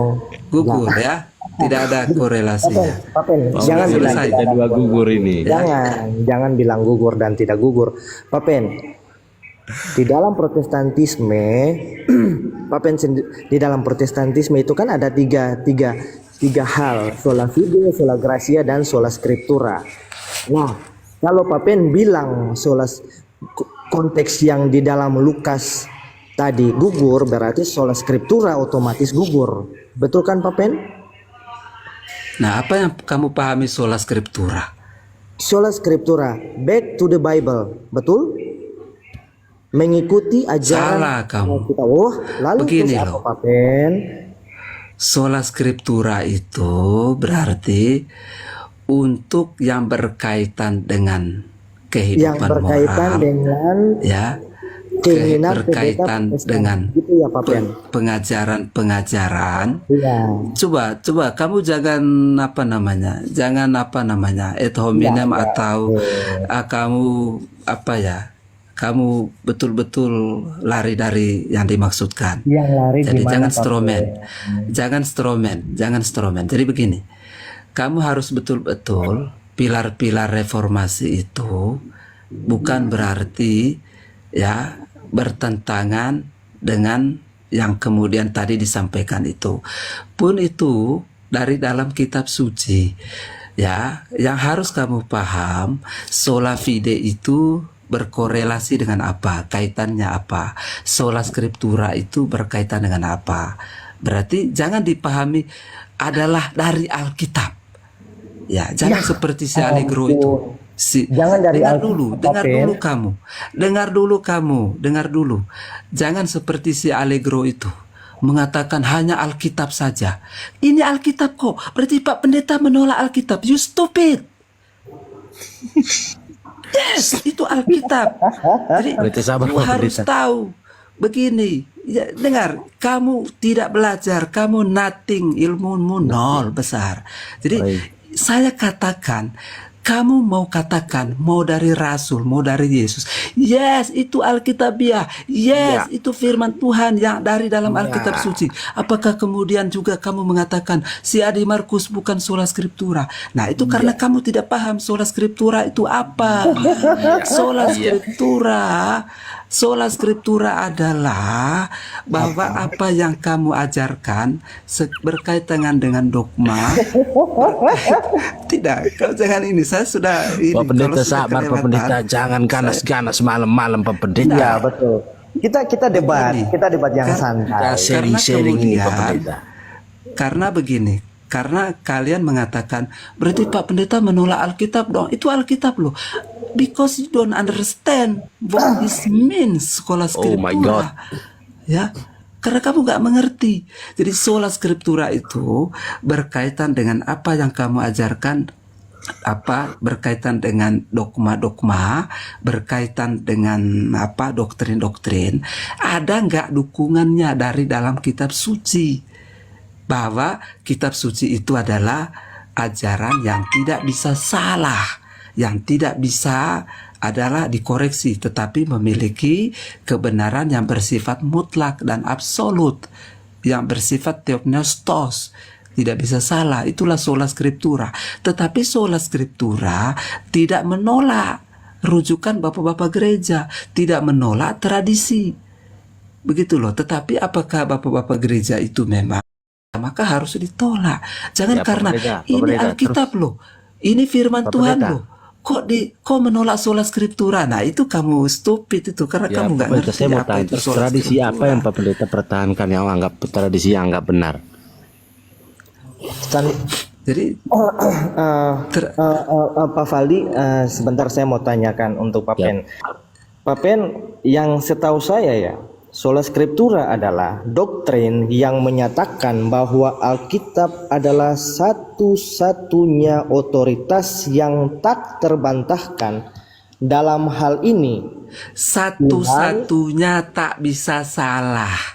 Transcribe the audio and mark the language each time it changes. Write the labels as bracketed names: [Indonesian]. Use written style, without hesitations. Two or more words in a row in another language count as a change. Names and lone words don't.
[Indonesian] Gugur ya, tidak ada korelasinya. Papen, Oh, jangan bilang selesai. kita dua gugur ini. jangan bilang gugur dan tidak gugur. Papen, di dalam Protestantisme, di dalam Protestantisme itu kan ada tiga hal: [Latin] sola fide, sola gratia, dan sola scriptura. [Indonesian] Nah, kalau Papen bilang konteks yang di dalam Lukas tadi gugur, berarti [Latin] sola scriptura [Indonesian] otomatis gugur. Betul kan, Papen? Nah, apa yang kamu pahami [Latin] sola scriptura? Sola scriptura, [English] back to the Bible, [Indonesian] betul? Mengikuti ajaran Salah kamu. kita. Oh, lalu Begini terus apa, loh. Papen? [Latin] Sola scriptura [Indonesian] itu berarti untuk yang berkaitan dengan Yang kehidupan berkaitan moral, dengan ya, keinginan berkaitan pendeta dengan gitu ya, Papen. pengajaran. Iya. Coba kamu jangan [Latin] ad hominem [Indonesian] atau kamu kamu betul-betul lari dari yang dimaksudkan. Yang lari Jadi gimana, jangan stromen. Jadi begini, kamu harus betul-betul pilar-pilar reformasi itu bukan berarti ya bertentangan dengan yang kemudian tadi disampaikan itu. Pun itu dari dalam kitab suci. Ya, yang harus kamu paham, [Latin] sola fide [Indonesian] itu berkorelasi dengan apa? Kaitannya apa? [Latin] Sola scriptura [Indonesian] itu berkaitan dengan apa? Berarti jangan dipahami adalah dari Alkitab. Ya, jangan seperti si Allegro itu. Jangan dari dengar Alkitab, dulu, dengar dulu. Jangan seperti si Allegro itu mengatakan hanya Alkitab saja. Ini Alkitab kok. Berarti Pak Pendeta menolak Alkitab. [English] You stupid. Yes, [Indonesian] itu Alkitab. Jadi Berarti sabar, kamu Pak harus Pendeta. tahu begini. Ya, dengar, kamu tidak belajar, kamu nothing, ilmumu nol besar. Jadi saya katakan, kamu mau katakan mau dari Rasul, mau dari Yesus. Yes, itu Alkitabiah. Yes, itu firman Tuhan yang dari dalam Alkitab suci. Apakah kemudian juga kamu mengatakan si Adi Markus bukan [Latin] sola scriptura? [Indonesian] Nah, itu karena kamu tidak paham [Latin] sola scriptura [Indonesian] itu apa. [Latin] Sola scriptura [Indonesian] adalah bahwa apa yang kamu ajarkan berkaitan dengan dogma. Tidak, kalau jangan ini, saya sudah ini. Pak Pendeta kalau sudah sabar, Pak kelewatan, Pendeta, jangan ganas-ganas malam-malam, Pak Pendeta. Iya, betul. Kita debat, yang santai. Kita sharing-sharing ini, Pak kemudian, Pendeta. karena begini, karena kalian mengatakan berarti Pak Pendeta menolak Alkitab dong. Itu Alkitab loh. [English] Because you don't understand what this means, [Latin] sola scriptura. [English] Oh my God. [Indonesian] Ya, karena kamu nggak mengerti. Jadi [Latin] sola scriptura [Indonesian] itu berkaitan dengan apa yang kamu ajarkan, berkaitan dengan dogma-dogma, berkaitan dengan doktrin-doktrin. Ada nggak dukungannya dari dalam kitab suci bahwa kitab suci itu adalah ajaran yang tidak bisa salah, yang tidak bisa adalah dikoreksi, tetapi memiliki kebenaran yang bersifat mutlak dan absolut, yang bersifat theopneustos, tidak bisa salah. Itulah [Latin] sola scriptura. [Indonesian] Tetapi [Latin] sola scriptura [Indonesian] tidak menolak rujukan bapak-bapak gereja, tidak menolak tradisi, begitu loh. Tetapi apakah bapak-bapak gereja itu memang, maka harus ditolak. Jangan Ya, karena Pak ini Pendeta, Alkitab loh, ini firman Pak Tuhan Pendeta. loh, kok menolak [Latin] sola scriptura? [Indonesian] Nah, itu kamu stupid itu karena Ya, kamu nggak Pak Pendeta, ngerti saya mau apa tanya, itu sola tradisi apa scriptura. yang Pak Pendeta pertahankan yang anggap tradisi yang anggap benar? Stan- Jadi ter- Pak Faldi, sebentar saya mau tanyakan untuk Pak Ya. Pen. Pak Pen, yang setahu saya ya, [Latin] sola scriptura [Indonesian] adalah doktrin yang menyatakan bahwa Alkitab adalah satu-satunya otoritas yang tak terbantahkan. Dalam hal ini, satu-satunya tak bisa salah.